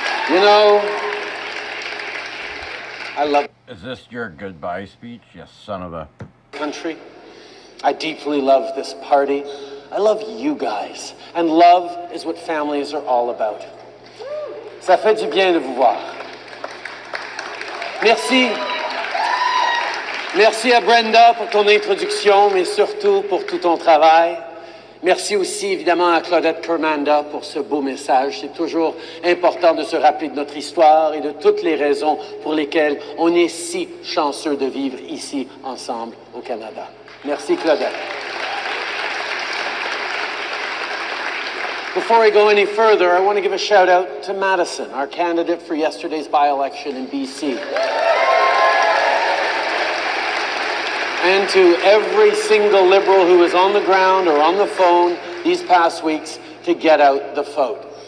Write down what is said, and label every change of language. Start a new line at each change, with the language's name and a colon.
English: You know, I love... Is this your goodbye speech, you son of a... country. I deeply love this party. I love you guys. And love is what families are all about.
French: Ça fait du bien de vous voir. Merci. Merci à Brenda pour ton introduction, mais surtout pour tout ton travail. Merci aussi évidemment à Claudette Kermanda pour ce beau message. C'est toujours important de se rappeler de notre histoire et de toutes les raisons pour lesquelles on est si chanceux de vivre ici ensemble au Canada. Merci Claudette.
English: Before I go any further, I want to give a shout out to Madison, our candidate for yesterday's by-election in BC. And to every single Liberal who was on the ground or on the phone these past weeks to get out the vote.